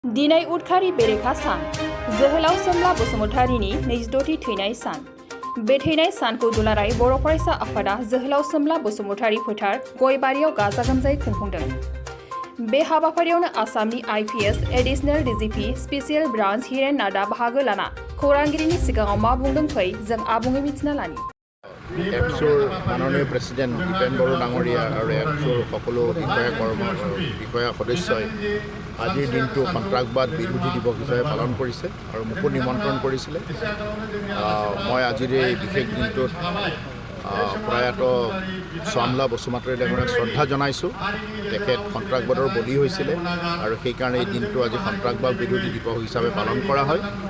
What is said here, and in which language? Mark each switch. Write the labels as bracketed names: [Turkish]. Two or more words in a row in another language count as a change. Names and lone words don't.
[Bodo] दिनै उदखारि बेरेखा सान जोहोलाव सोमला बसुमतारीनि 26थि थैनाय सान बे थैनाय सानखौ दुलाराय बर' फरायसा आफादा जोहोलाव सोमला बसुमतारी फोथार गयबारियाव गाजा गोमजायै खुंफुंदों। बे हाबाफारियावनो आसामनि IPS Addl DGP [English] special branch [Bodo] हिरेन नाथआ बाहागो लाना खौरांगिरिनि सिगाङाव मा बुंदों फै जों आबुङै मिथिना लानि। [Assamese] এপছুৰ মাননীয় প্ৰেচিডেণ্ট দীপেন বড়ো ডাঙৰীয়া অৰ এপছুৰ সকলো বিষয়া সদস্যই আজিৰ দিনটো সন্ত্ৰাসবাদ বিৰোধী দিৱস হিচাপে পালন কৰিছে আৰু মোকো নিমন্ত্ৰণ কৰিছিলে। মই আজিৰ এই বিশেষ দিনটোত প্ৰয়াত সোমলা বসুমতাৰী ডাঙৰীয়াক শ্ৰদ্ধা জনাইছোঁ। তেখেত সন্ত্ৰাসবাদৰ বলি হৈছিলে আৰু সেইকাৰণে এই দিনটো আজি সন্ত্ৰাসবাদ বিৰোধী দিৱস হিচাপে পালন কৰা হয়।